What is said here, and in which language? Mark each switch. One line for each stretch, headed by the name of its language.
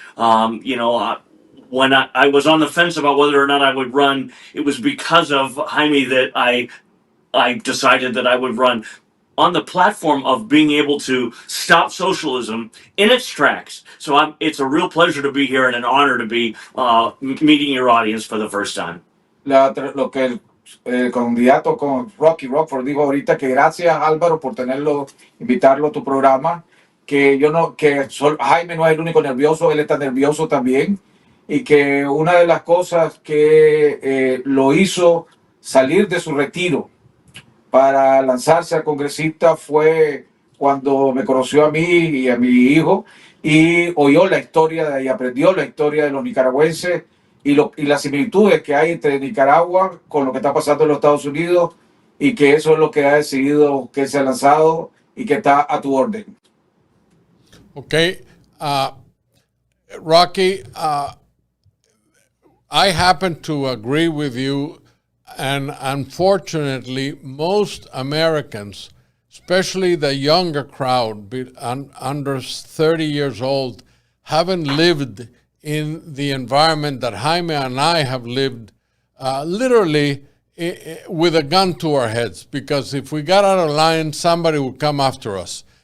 English: When I was on the fence about whether or not I would run, it was because of Jaime that I decided that I would run on the platform of being able to stop socialism in its tracks. So it's a real pleasure to be here and an honor to be meeting your audience for the first time.
Spanish: Lo que el candidato con Rocky Rockford dijo ahorita, que gracias Álvaro por tenerlo, invitarlo a tu programa, que Jaime no es el único nervioso, él está nervioso también, y que una de las cosas que lo hizo salir de su retiro para lanzarse a congresista fue cuando me conoció a mí y a mi hijo y oyó la historia y aprendió la historia de los nicaragüenses y las similitudes que hay entre Nicaragua con lo que está pasando en los Estados Unidos, y que eso es lo que ha decidido que se ha lanzado y que está a tu orden.
English: Okay. Rocky, I happen to agree with you, and unfortunately, most Americans, especially the younger crowd, under 30 years old, haven't lived in the environment that Jaime and I have lived, literally with a gun to our heads, because if we got out of line, somebody would come after us.